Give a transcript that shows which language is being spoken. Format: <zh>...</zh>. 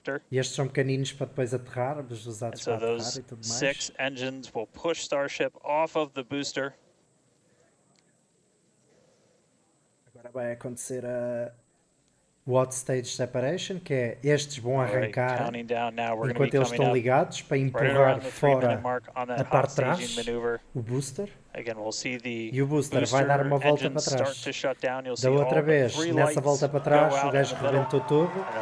<pt>E estes são pequeninos para depois aterrar, usados para aterrar e tudo mais.</pt> <en>6 engines will push Starship off of the booster.</en> <pt>Agora vai acontecer a Hot Stage Separation, que é estes vão arrancar enquanto eles estão ligados para empurrar fora a parte de trás, o booster. E o booster vai dar uma volta para trás. Da outra vez, nessa volta para trás, o gajo rebentou todo.</pt>